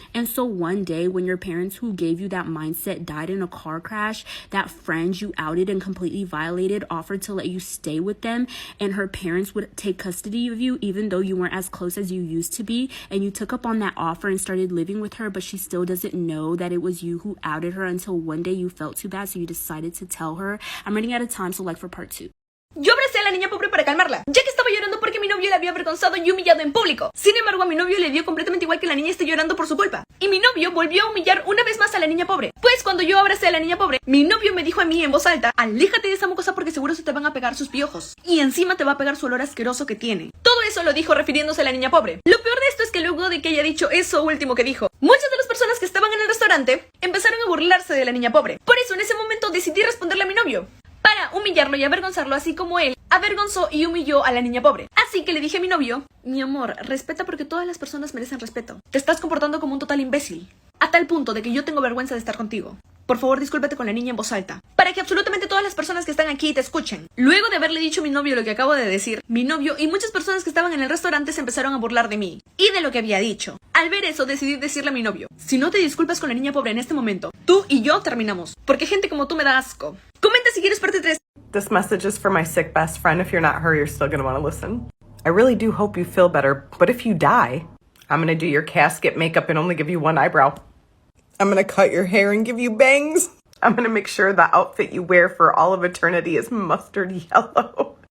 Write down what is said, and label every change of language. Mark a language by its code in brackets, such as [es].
[en] And so one day when your parents who gave you that mindset died in a car crash, that friend you outed and completely violated offered to let you stay with them, and her parents would take custody of you even though you weren't as close as you used to be, and you took up on that offer and started living with her, but she still doesn't know that it was you who outed her until one day you felt too bad, so you decided to tell her. I'm running out of time, so like for part 2. [es] Yo abracé a la niña pobre para calmarla, ya que estaba llorando porque mi novio la había avergonzado y humillado en público. Sin embargo, a mi novio le dio completamente igual que la niña esté llorando por su culpa. Y mi novio volvió a humillar una vez más a la niña pobre. Pues cuando yo abracé a la niña pobre, mi novio me dijo a mí en voz alta: "Aléjate de esa mocosa porque seguro se te van a pegar sus piojos. Y encima te va a pegar su olor asqueroso que tiene". Todo eso lo dijo refiriéndose a la niña pobre. Lo peor de esto es que luego de que haya dicho eso último que dijo, muchas de las personas que estaban en el restaurante empezaron a burlarse de la niña pobre. Por eso en ese momento decidí responderle a mi novio, para humillarlo y avergonzarlo, así como él avergonzó y humilló a la niña pobre. Así que le dije a mi novio: "Mi amor, respeta porque todas las personas merecen respeto. Te estás comportando como un total imbécil, a tal punto de que yo tengo vergüenza de estar contigo. Por favor, discúlpate con la niña en voz alta, para que absolutamente todas las personas que están aquí te escuchen". Luego de haberle dicho a mi novio lo que acabo de decir, mi novio y muchas personas que estaban en el restaurante se empezaron a burlar de mí y de lo que había dicho. Al ver eso, decidí decirle a mi novio: "Si no te disculpas con la niña pobre en este momento, tú y yo terminamos, porque gente como tú me da asco". Comenta si quieres parte 3. [en] This message is for my sick best friend. If you're not her, you're still going to want to listen. I really do hope you feel better, but if you die, I'm going to do your casket makeup and only give you one eyebrow. I'm going to cut your hair and give you bangs. I'm going to make sure the outfit you wear for all of eternity is mustard yellow.